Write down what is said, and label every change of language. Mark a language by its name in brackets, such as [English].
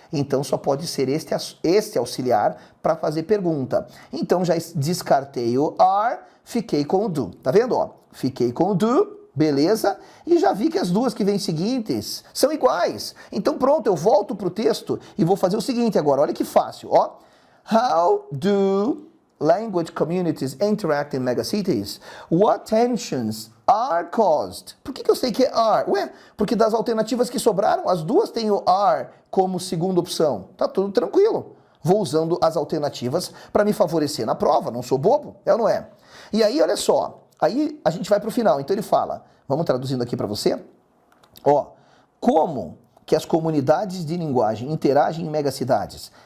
[Portuguese] Então só pode ser este auxiliar para fazer pergunta. Então já descartei o are, fiquei com o do. Tá vendo? Ó? Fiquei com o do. Beleza? E já vi que as duas que vêm seguintes são iguais. Então pronto, eu volto para o texto e vou fazer o seguinte agora. Olha que fácil, ó. [English] How do language communities interact in megacities? What tensions are caused? [Portuguese] Por que eu sei que é are? Ué, porque das alternativas que sobraram, as duas têm o are como segunda opção. Tá tudo tranquilo. Vou usando as alternativas para me favorecer na prova, não sou bobo, é ou não é? E aí, olha só. Aí a gente vai para o final, então ele fala, vamos traduzindo aqui para você, ó, como que as comunidades de linguagem interagem em megacidades?